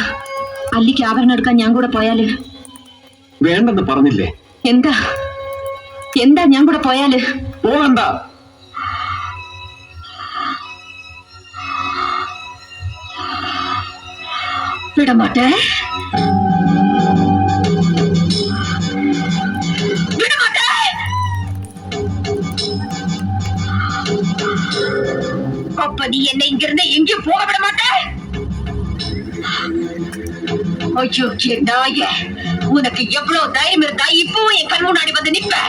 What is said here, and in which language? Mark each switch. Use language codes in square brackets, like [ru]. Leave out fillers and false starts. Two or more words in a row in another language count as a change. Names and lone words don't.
[ml] അല്ലിക്ക് ആഭരണം എടുക്കാൻ ഞാൻ കൂടെ പോയാല്? വേണ്ടെന്ന് പറഞ്ഞില്ലേ? എന്താ എന്താ ഞാൻ കൂടെ പോയാല്? പോകണ്ട. വിടമാട്ടെ. [ta] அப்ப நீ என்ன இங்க இருந்து எங்கேயும் போக விட மாட்டே. ஐயோ நாயே, உனக்கு எவ்வளவு தைரியம் இருந்தா இப்போ என் கண் முன்னாடி வந்து நிப்ப?